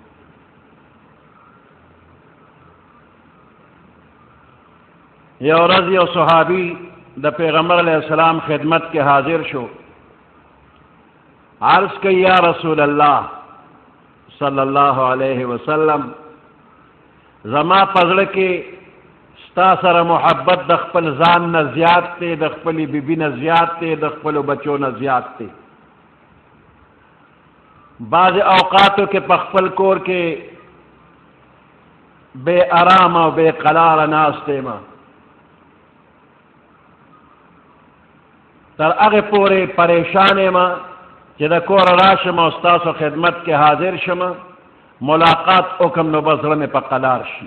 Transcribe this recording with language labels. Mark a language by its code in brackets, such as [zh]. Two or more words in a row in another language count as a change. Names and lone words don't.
[ps] یو رضی و صحابی دا پیغمبر [ar] علیہ السلام [ps] خدمت کے حاضر شو عرض کی [ar] یا رسول اللہ صلی اللہ علیہ وسلم [ps] زما پزړ کې ستا سره محبت د خپل ځان نه زیات دی، د خپلې بیبي نه زیات دی، د خپلو بچو نه زیات دی. بعض اوقاتو کې په خپل کور کې بے آرام او بے قراره ناست یم، تر هغې پورې پریشان یم چې د کور راشم او ستاسو خدمت کې حاضر شم، ملاقات حکم نو بزړه مې په قلار شي.